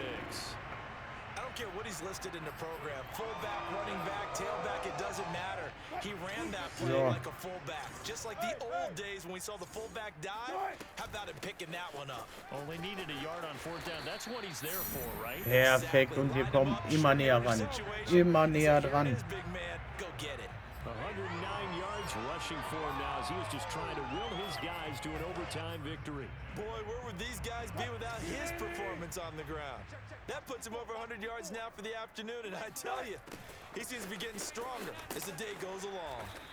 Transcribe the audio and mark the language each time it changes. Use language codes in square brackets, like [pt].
[en] I don't care what he's listed in the program. Fullback, running back, tailback, it doesn't matter. He ran that play like a fullback. Just like the old days when we saw the fullback dive. How about him picking that one up? Only needed a yard on 4th down. That's what he's there for, right? [de] Perfekt, und wir kommen immer näher ran. Immer näher dran. [en] Go get it. 109 yards rushing for him now as he was just trying to will his guys to an overtime victory. Boy, where would these guys be without his performance on the ground? That puts him over 100 yards now for the afternoon, and I tell you, he seems to be getting stronger as the day goes along.